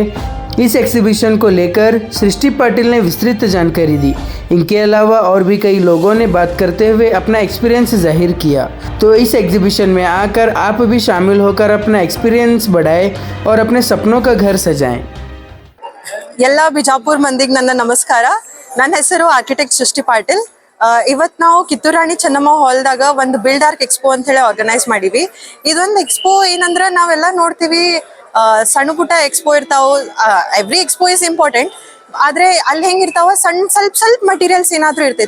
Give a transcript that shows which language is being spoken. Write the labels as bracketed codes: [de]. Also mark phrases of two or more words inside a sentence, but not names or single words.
[hi] इस एग्जीबिशन को लेकर सृष्टि पाटिल ने विस्तृत जानकारी दी। इनके अलावा और भी कई लोगों ने बात करते हुए अपना एक्सपीरियंस जाहिर किया। तो इस एग्जीबिशन में आकर आप भी शामिल होकर अपना एक्सपीरियंस बढ़ाएं और अपने सपनों का घर सजाएं। [kn] ಎಲ್ಲ ಬಿಜಾಪುರ್ ಮಂದಿಗೆ ನನ್ನ ನಮಸ್ಕಾರ. ನನ್ನ ಹೆಸರು ಆರ್ಕಿಟೆಕ್ಟ್ ಸೃಷ್ಟಿ ಪಾಟೀಲ್. ಇವತ್ತು ನಾವು ಕಿತ್ತೂರು ರಾಣಿ ಚೆನ್ನಮ್ಮ ಹಾಲ್ದಾಗ ಒಂದು ಬಿಲ್ಡ್ ಆರ್ಕ್ ಎಕ್ಸ್ಪೋ ಅಂತ ಹೇಳಿ ಆರ್ಗನೈಸ್ ಮಾಡೀವಿ. ಇದೊಂದು ಎಕ್ಸ್ಪೋ ಏನಂದ್ರೆ ನಾವೆಲ್ಲ ನೋಡ್ತೀವಿ, ಸಣ್ಣ ಪುಟ್ಟ ಎಕ್ಸ್ಪೋ ಇರ್ತಾವ. [en] every expo is important, [kn] ಆದ್ರೆ ಅಲ್ಲಿ ಹೆಂಗಿರ್ತಾವ ಸ್ವಲ್ಪ ಮಟೀರಿಯಲ್ಸ್ ಏನಾದ್ರೂ ಇರ್ತೈತಿ.